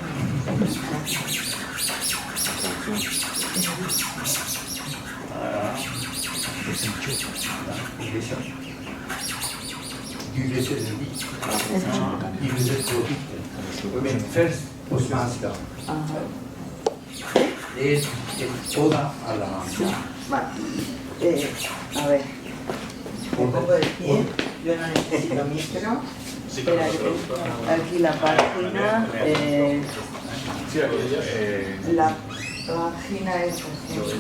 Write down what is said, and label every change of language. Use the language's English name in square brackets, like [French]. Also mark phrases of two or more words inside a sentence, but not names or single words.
[Swedish] Jules Cedervik. Jules Cedervik. Men först på svenska. Det är en [Spanish] oda a la magia. Vale. A ver, me pongo de pie, yo no necesito micro. Espera, aquí la página. La página es así.